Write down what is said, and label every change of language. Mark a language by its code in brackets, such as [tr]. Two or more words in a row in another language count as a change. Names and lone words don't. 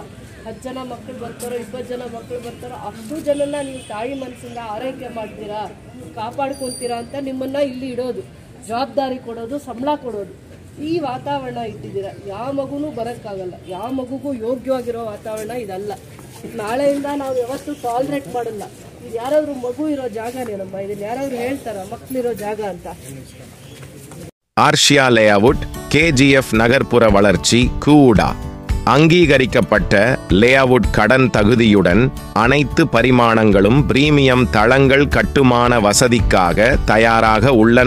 [kn] 10 ಜನ ಮಕ್ಕಳು ಬರ್ತಾರೋ, 20 ಜನ ಮಕ್ಕಳು ಬರ್ತಾರೋ, ಅಷ್ಟು ಜನನ ನೀವು ತಾಯಿ ಮನಸ್ಸಿಂದ ಆರೈಕೆ ಮಾಡ್ತೀರಾ, ಕಾಪಾಡ್ಕೊಳ್ತೀರಾ ಅಂತ ನಿಮ್ಮನ್ನು ಇಲ್ಲಿ ಇಡೋದು, ಜವಾಬ್ದಾರಿ ಕೊಡೋದು, ಸಂಬಳ ಕೊಡೋದು. ಈ ವಾತಾವರಣ ಇಟ್ಟಿದ್ದೀರಾ. ಯಾವ ಮಗುನೂ ಬರೋಕ್ಕಾಗಲ್ಲ, ಯಾವ ಮಗುಗೂ ಯೋಗ್ಯವಾಗಿರೋ ವಾತಾವರಣ ಇದಲ್ಲ. ನಾಳೆಯಿಂದ ನಾವು ಯಾವತ್ತೂ ಟಾಲರೇಟ್ ಮಾಡಲ್ಲ. ಇದು ಯಾರಾದರೂ ಮಗು ಇರೋ ಜಾಗನೇನಮ್ಮ? ಇದನ್ನು ಯಾರಾದರೂ ಹೇಳ್ತಾರ ಮಕ್ಕಳಿರೋ ಜಾಗ ಅಂತ? [ta] ஆர்ஷியா லேஅவுட் KGF நகர்ப்புற வளர்ச்சி கூடா அங்கீகரிக்கப்பட்ட லேஅவுட் கடன் தகுதியுடன் அனைத்து பரிமாணங்களும் பிரீமியம் தளங்கள் கட்டுமான வசதிக்காக தயாராக உள்ளன.